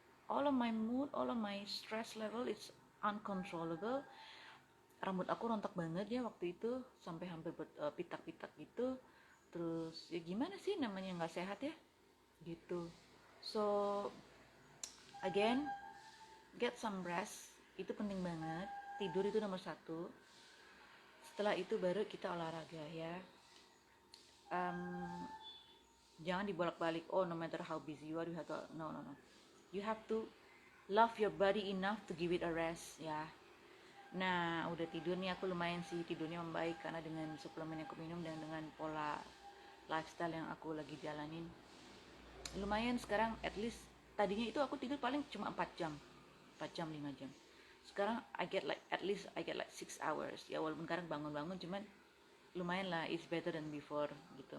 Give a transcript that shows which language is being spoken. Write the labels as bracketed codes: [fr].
[en] All of my mood, all of my stress level is uncontrollable. [id] Rambut aku rontok banget ya waktu itu, sampai hampir pitak-pitak gitu. Terus ya gimana sih, namanya nggak sehat ya gitu. [en] So again, get some rest, [id] itu penting banget. Tidur itu nomor satu. Setelah itu baru kita olahraga ya. [en] um, [id] Jangan dibolak-balik, [en] oh no matter how busy you are you have to, no, you have to love your body enough to give it a rest ya. [id] Nah udah tidur nih, aku lumayan sih tidurnya membaik karena dengan suplemen yang aku minum dan dengan pola lifestyle yang aku lagi jalanin, lumayan sekarang. [en] At least [id] tadinya itu aku tidur paling cuma 4 jam 5 jam. Sekarang [en] I get like at least I get like 6 hours ya, [id] walaupun kadang bangun-bangun, cuman lumayan lah, [en] it's better than before [id] gitu.